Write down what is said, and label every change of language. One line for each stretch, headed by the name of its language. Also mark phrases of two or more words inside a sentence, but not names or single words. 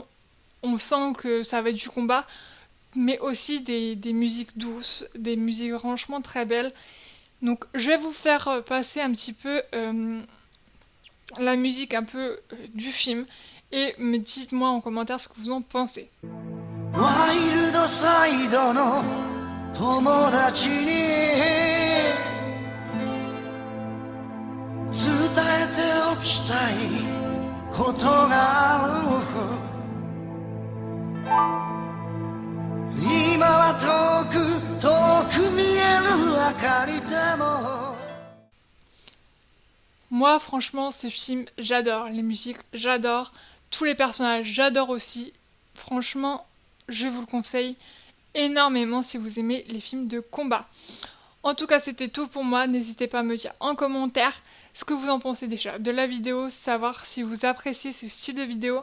French: On sent que ça va être du combat, mais aussi des musiques douces, des musiques franchement très belles. Donc je vais vous faire passer un petit peu la musique un peu du film et me dites-moi en commentaire ce que vous en pensez.
English: Wild side
Japanese: の友達に伝えておきたいことがある今は遠く見える明かりでも
French: Moi, franchement, ce film, j'adore. Les musiques, j'adore. Tous les personnages, j'adore aussi. Franchement, je vous le conseille énormément si vous aimez les films de combat. En tout cas, c'était tout pour moi. N'hésitez pas à me dire en commentaire ce que vous en pensez déjà de la vidéo, savoir si vous appréciez ce style de vidéo.